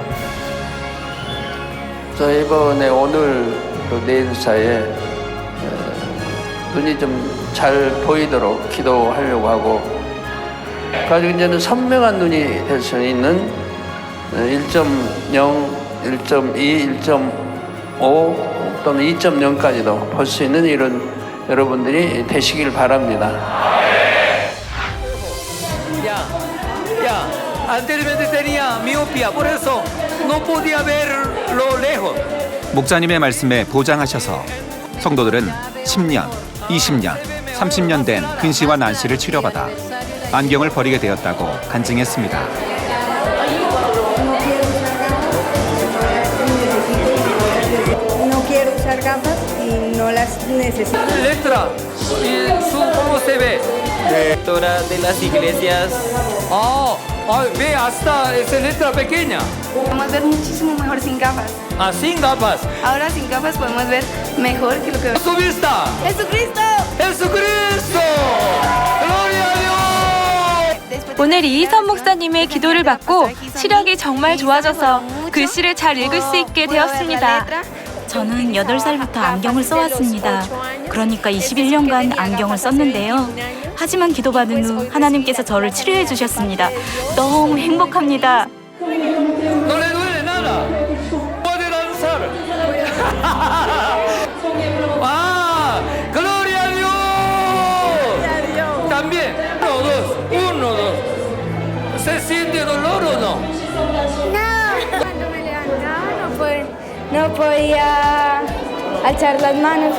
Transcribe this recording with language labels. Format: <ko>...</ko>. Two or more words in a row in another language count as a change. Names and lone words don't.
<ko>저 이번에 오늘 내일 사이에 눈이 좀 잘 보이도록 기도하려고 하고, 가지고 이제는 선명한 눈이 될 수 있는 1.0, 1.2, 5 또는 2.0까지도 볼 수 있는 이런 여러분들이 되시길 바랍니다.</ko> <es>Anteriormente tenía miopía, por eso no podía verlo lejos.</es> <ko>목사님의 말씀에 보장하셔서 성도들은 10년, 20년, 30년 된 근시와 난시를 치료받아 안경을 버리게 되었다고 간증했습니다.</ko> <es>No quiero usar gafas y no las necesito. Letra, ¿y cómo se ve? Lectora de las iglesias. Ve hasta esa letra pequeña. Podemos ver muchísimo mejor sin gafas. Sin gafas. Ahora sin gafas podemos ver mejor que lo que vemos. ¡Su vista! ¡Jesucristo! ¡Jesucristo! ¡Gloria a Dios!</es> <ko>오늘 이희선 목사님의 기도를 받고 시력이 정말 좋아져서 글씨를 잘 읽을 수 있게 되었습니다. 저는 8살부터 안경을 써왔습니다. 그러니까 21년간 안경을 썼는데요. 하지만 기도받은 후 하나님께서 저를 치료해 주셨습니다. 너무 행복합니다.</ko> <es>¡Gloria a Dios! También. 1, 2. ¿Se siente dolor o no? Cuando me levantaba no podía alzar las manos.</es>